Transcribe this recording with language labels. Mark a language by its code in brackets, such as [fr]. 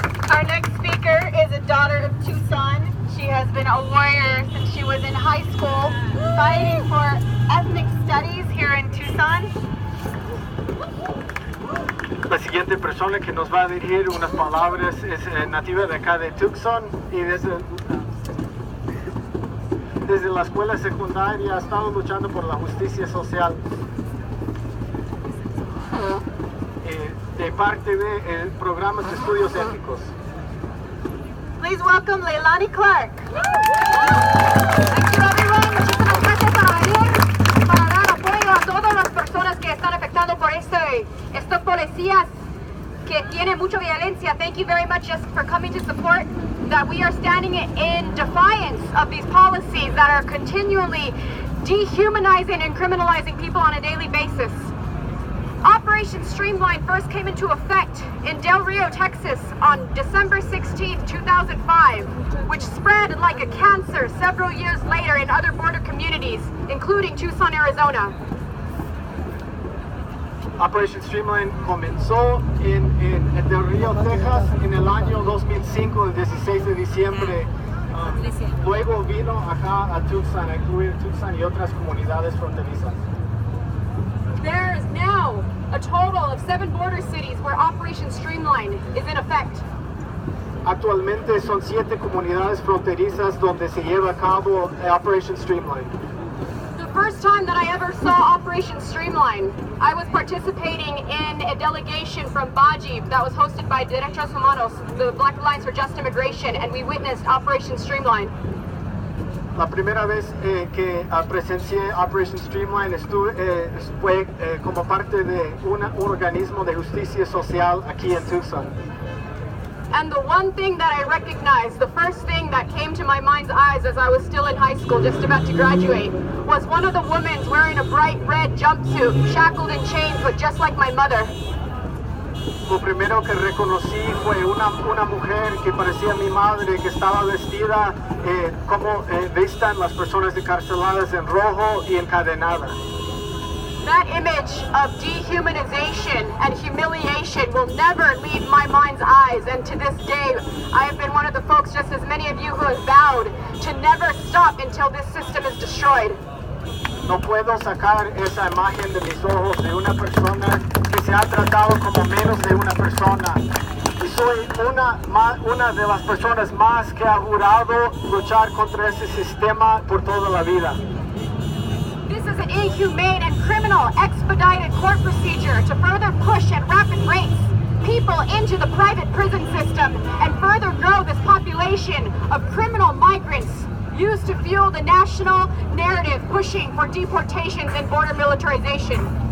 [en] Our next speaker is a daughter of Tucson. She has been a warrior since she was in high school, fighting for ethnic studies here in Tucson. [es] La siguiente persona que nos va a dirigir unas palabras es nativa de acá de Tucson y desde la escuela secundaria ha estado luchando por la justicia social. De parte del programa de estudios éticos. [en] Please welcome Leilani Clark. Thank you everyone. [es] Muchísimas gracias para venir, para dar apoyo a todas las personas que están afectadas por estos policías que tienen mucha violencia. [en] Thank you very much just for coming to support that we are standing in defiance of these policies that are continually dehumanizing and criminalizing people on a daily basis. Operation Streamline first came into effect in Del Rio, Texas on December 16, 2005, which spread like a cancer several years later in other border communities, including Tucson, Arizona. [es] Operation Streamline comenzó en Del Rio, Texas, en el año 2005, el 16 de diciembre. Luego vino acá a Tucson, a incluir Tucson y otras comunidades fronterizas. [en] There is now a total of 7 border cities where Operation Streamline is in effect. [es] Actualmente son 7 comunidades fronterizas donde se lleva a cabo Operation Streamline. [en] The first time that I ever saw Operation Streamline, I was participating in a delegation from Baji that was hosted by Derechos Humanos, the Black Alliance for Just Immigration, and we witnessed Operation Streamline. [es] La primera vez que presencié Operation Streamline fue como parte de un organismo de justicia social aquí en Tucson. [en] And the one thing that I recognized, the first thing that came to my mind's eyes as I was still in high school, just about to graduate, was one of the women wearing a bright red jumpsuit, shackled in chains, but just like my mother. [es] Lo primero que reconocí fue una mujer que parecía mi madre, que estaba vestida como vestan las personas encarceladas en rojo y encadenadas. [en] That image of dehumanization and humiliation will never leave my mind's eyes, and to this day, I have been one of the folks, just as many of you, who have vowed to never stop until this system is destroyed. [es] No puedo sacar esa imagen de mis ojos de una persona que se ha tratado como menos de una persona. Y soy una de las personas más que ha jurado luchar contra ese sistema por toda la vida. [en] This is an inhumane and criminal expedited court procedure to further push at rapid rates people into the private prison system and further grow this population of criminal migrants used to fuel the national narrative pushing for deportations and border militarization.